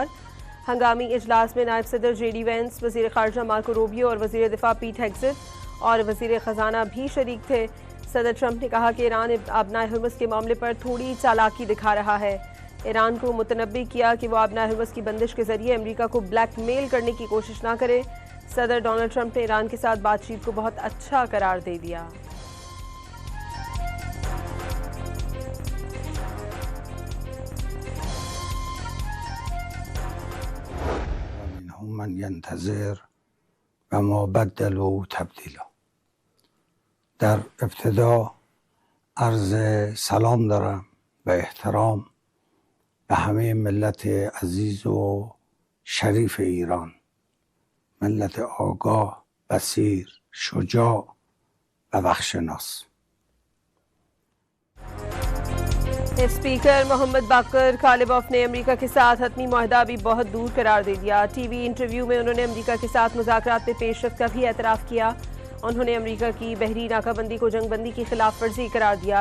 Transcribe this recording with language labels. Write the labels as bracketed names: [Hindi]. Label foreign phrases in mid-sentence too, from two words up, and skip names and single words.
[Urdu] ہنگامی اجلاس میں نائب صدر JD وینس، وزیر خارجہ مارکو روبیو اور وزیر دفاع پیٹ ہیگسیٹ اور وزیر خزانہ بھی شریک تھے. صدر ٹرمپ نے کہا کہ ایران آبنائے ہرمز کے معاملے پر تھوڑی چالاکی دکھا رہا ہے. ایران کو متنبہ کیا کہ وہ آبنائے ہرمز کی بندش کے ذریعے امریکہ کو بلیک میل کرنے کی کوشش نہ کرے. صدر ڈونلڈ ٹرمپ نے ایران کے ساتھ بات چیت کو بہت اچھا قرار دے دیا. [Arabic] من ينتظر و ما بدلوا تبدیلا. [Persian] در ابتدا عرض سلام دارم و احترام به همه ملت عزیز و شریف ایران، ملت آگاه، بصیر، شجاع و وقت‌شناس. [Urdu] اسپیکر محمد باقر قالیباف نے امریکہ کے ساتھ حتمی معاہدہ بھی بہت دور قرار دے دیا. [English] TV interview [Urdu] میں انہوں نے امریکہ کے ساتھ مذاکرات میں پیش رفت کا بھی اعتراف کیا. انہوں نے امریکہ کی بحری ناکہ بندی کو جنگ بندی کی خلاف ورزی قرار دیا.